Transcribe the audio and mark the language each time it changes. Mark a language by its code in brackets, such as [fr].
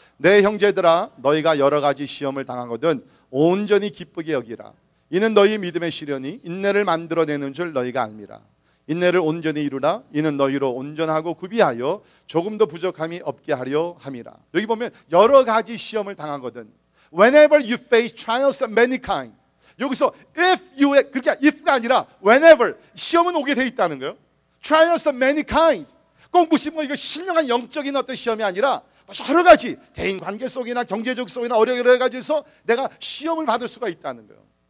[ko] 내 형제들아 너희가 여러 가지 시험을 당하거든 온전히 기쁘게 여기라. 이는 너희 믿음의 시련이 인내를 만들어내는 줄 너희가 알미라. 인내를 온전히 이루라. 이는 너희로 온전하고 구비하여 조금도 부족함이 없게 하려 함이라. 여기 보면 여러 가지 시험을 당하거든. [en] Whenever you face trials of many kind. [ko] 여기서 [en] if you, [ko] 그렇게 if가 아니라 whenever 시험은 오게 돼 있다는 거예요. [en] Trials of many kinds. [ko] 꼭 무슨 뭐 이거 신령한 영적인 어떤 시험이 아니라 여러 가지 대인 관계 속이나 경제적 속이나 여러 가지에서 내가 시험을 받을 수가 있다는 거예요.